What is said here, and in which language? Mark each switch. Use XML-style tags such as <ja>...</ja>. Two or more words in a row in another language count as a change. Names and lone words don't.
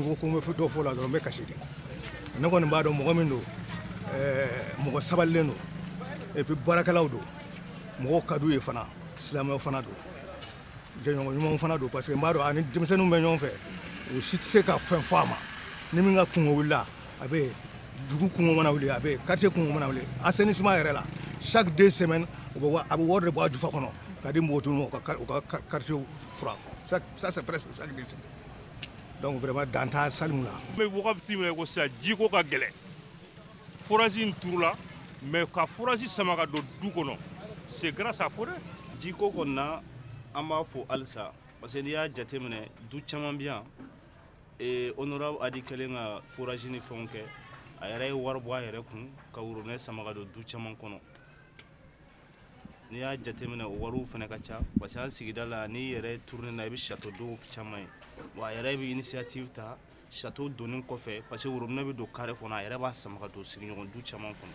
<bm>ko n bɛ dɔ fɔ o la dɔrɔn n bɛ kasi de ne kɔni b'a dɔn mɔgɔ min don mɔgɔ sabalilen don</bm> <fr>et puis</fr> <bm>baarakɛlaw don mɔgɔw ka d'u ye fana silamɛw fana don jɛɲɔgɔn ɲumanw fana don parce que n b'a dɔn ani denmisɛnninw bɛ ɲɔgɔn fɛ o si tɛ se ka fɛn fɔ a ma ni min ka kungo wulila a bɛ dugu kungo mana wuli a bɛ quartier kungo mana wuli assainissement yɛrɛ la</bm> <fr>chaque 2 semaines</fr> <bm>a bɛ wari de bɔ a jufa kɔnɔ ka di mɔgɔtunu u ka quartier furan</bm> <fr>ça c'est presque chaque 2 semaines donc vraiment</fr> <bm>dan t'a Salimu la. N bɛ wagati min na ko sisan jiko ka gɛlɛn forage in turula mais ka forage sama ka don du kɔnɔ</bm> <fr>c'est grâce à Fodé.</fr> <bm>Jiko kɔni na an b'a fɔ halisa parce que n'i y'a jateminɛ du caman bɛ yan honorable Adi kɛlen ka forage ni fɛnw kɛ a yɛrɛ ye wari bɔ a yɛrɛ kun ka worobinɛ sama ka don du caman kɔnɔ n'i y'a jateminɛ o wariw fana ka ca parce que an sigida la n'i yɛrɛ tourné na i bɛ château dɔw caman ye wa a yɛrɛ bɛ initiative ta château donni kɔfɛ parce que worobinɛ bɛ don carré kɔnɔ a yɛrɛ b'a sama ka don sigiɲɔgɔn du caman kɔnɔ.</bm>